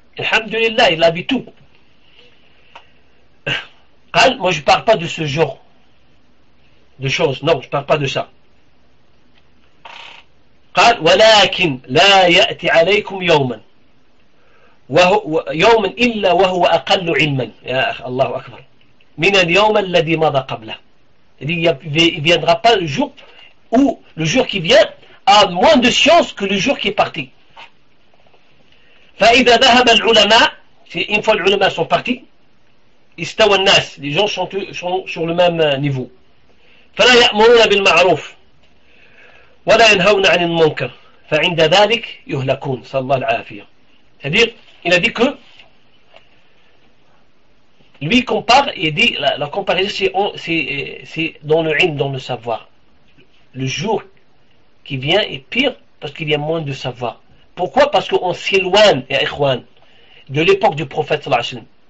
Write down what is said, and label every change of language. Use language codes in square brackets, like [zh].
[fr] Alhamdulillah, il avait tout. Moi, je parle pas de ce jour. De choses, non, je parle pas de ça. [ar] قال ولكن لا يأتي عليكم يوما يوما إلا وهو أقل علما يا أخ الله أكبر من اليوم الذي مضى قبله. [fr] Il ne viendra pas le jour où le jour qui vient a moins de science que le jour qui est parti. [ar] فإذا ذهب العلماء, [fr] une fois les ulama sont partis, [ar] استوى الناس, [fr] les gens sont sur le même niveau. [ar] فلا يأمرون بالمعروف ولا ينهون عن المنكر فعند ذلك يهلكون صلى الله عليه وسلم. [fr] C'est-à-dire, il a dit que Lui compare, il dit, la comparaison, c'est dans le ilm, dans le savoir. Le jour qui vient est pire parce qu'il y a moins de savoir. Pourquoi? Parce qu'on s'éloigne, ya ikhwan, de l'époque du prophète sallallahu alayhi wa sallam.